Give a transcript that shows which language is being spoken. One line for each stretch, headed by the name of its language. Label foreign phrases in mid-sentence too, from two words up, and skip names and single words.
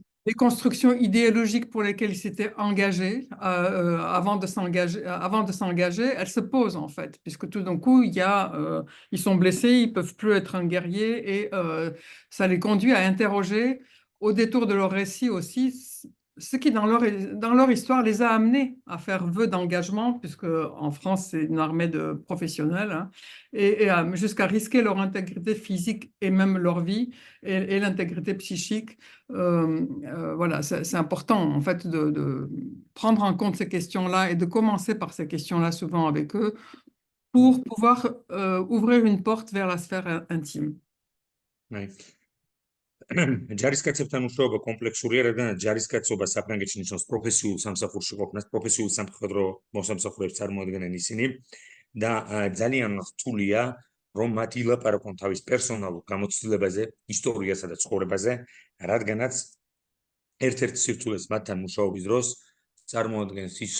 French: les constructions idéologiques pour lesquelles ils s'étaient engagés avant de s'engager, elles se posent en fait, puisque tout d'un coup, ils sont blessés, ils peuvent plus être un guerrier et ça les conduit à interroger au détour de leur récit aussi ce qui dans leur histoire les a amenés à faire vœu d'engagement, puisque en France c'est une armée de professionnels, hein, et jusqu'à risquer leur intégrité physique et même leur vie et l'intégrité psychique. Voilà, c'est important en fait de prendre en compte ces questions-là et de commencer par ces questions-là souvent avec eux pour pouvoir ouvrir une porte vers la sphère intime. Ouais.
Georgian: ჯარისკაცებთან უშუალო კომპლექსური რადგან ჯარისკაცობა საფრანგეთში ნიშნავს პროფესიულ სამსახურში ყოფნას, პროფესიულ სამხედრო მოსამსახურეებს წარმოადგენენ ისინი და ძალიან რთულია რომ მათ ილაპარაკონ თავის პერსონალურ გამოცდილებაზე, ისტორიასა და ცხოვრებაზე, რადგანაც ერთ-ერთი სირთულეს მათთან მუშაობის დროს წარმოადგენს